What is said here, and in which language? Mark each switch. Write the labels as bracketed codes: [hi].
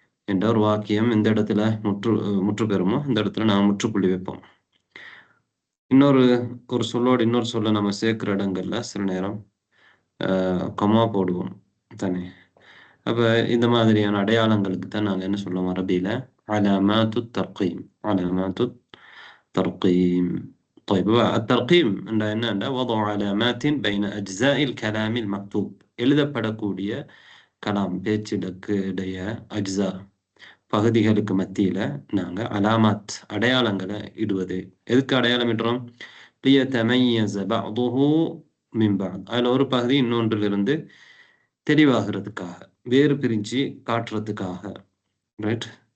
[ta] என்ற ஒரு வாக்கியம் இந்த இடத்துல முற்று பெறுமோ இந்த இடத்துல நாங்கள் முற்றுப்புள்ளி வைப்போம். ஒரு சொல்லோடு இன்னொரு சொல்ல நம்ம சேர்க்கிற இடங்கள்ல சில நேரம் கொமா போடுவோம் தானே. அப்போ இந்த மாதிரியான அடையாளங்களுக்கு தான் நாங்கள் என்ன சொல்லுவோம் அரபியில அலாமாத்து தர்கீம். [ar] அலாமாத்து தர்கீம். طيب الترقيم [ta] என்னன்னா [ar] وضع علامات بين أجزاء الكلام المكتوب. [ta] எழுதப்படக்கூடிய கலாம் பேச்சிடக்கு இடைய அஜ்ஸா பகுதிகளுக்கு மத்தியில நாங்கள் அலாமாத் அடையாளங்களை இடுவது. எதுக்கு அடையாளம் இடுறோம்? [ar] ليتميز بعضه من بعض. [ta] அதில் ஒரு பகுதி இன்னொன்றிலிருந்து தெளிவாகிறதுக்காக, வேறு பிரிஞ்சு காட்டுறதுக்காக. ரைட்.